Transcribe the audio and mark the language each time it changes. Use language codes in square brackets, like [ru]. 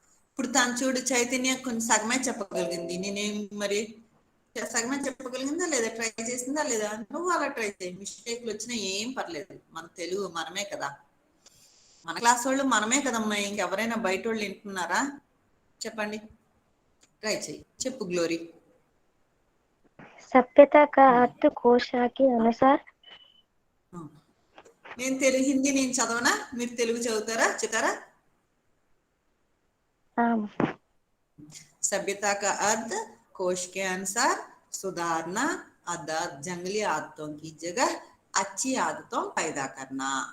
[te] ఇప్పుడు తను చూడు, చైతన్య కొంచెం సగమే చెప్పగలిగింది, నేనేం మరి సగమే చెప్పగలిగిందా లేదా, ట్రై చేసిందా లేదా? నువ్వు అలా ట్రై చేయి, మిస్టేక్లు వచ్చినా ఏం పర్లేదు, మన తెలుగు మనమే కదా, మన క్లాస్ వాళ్ళు మనమే కదమ్మా, ఇంకెవరైనా బయట వాళ్ళు వింటున్నారా? చెప్పండి, ట్రై చేయి, చెప్పు గ్లోరీ. [hi] सभ्यता का अर्थ कोश के अनुसार [te] నేను తెలుగు హిందీ నేను చదవనా, మీరు తెలుగు చదువుతారా, చెప్తారా? [hi] सभ्यता का अर्थ कोश के अनुसार सुधारना, आदत जंगली आदतों की जगह अच्छी आदतों पैदा करना.